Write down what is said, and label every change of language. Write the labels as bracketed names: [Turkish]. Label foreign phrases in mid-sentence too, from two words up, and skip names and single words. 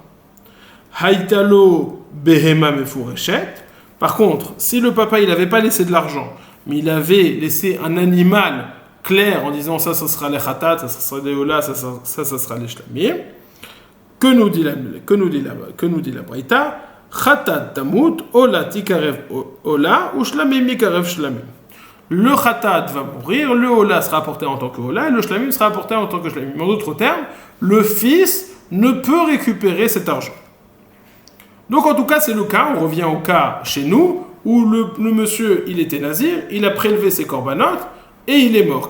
[Hebrew] היתה לו בהמה מפורשת. [French] Par contre, si le papa il n'avait pas laissé de l'argent, mais il avait laissé un animal clair en disant ça sera les khatat, ça sera les ola, ça sera les shlamim, que nous dit la Braïta, [Hebrew] חטאת תמות עולה תקרב עולה ושלמים יקרבו שלמים. [French] Le khatat va mourir, le ola sera apporté en tant que ola et le shlamim sera apporté en tant que shlamim. En d'autres termes, le fils ne peut récupérer cet argent. Donc en tout cas, c'est le cas, on revient au cas chez nous, où le monsieur, il était nazir, il a prélevé ses corbanotes, et il est mort.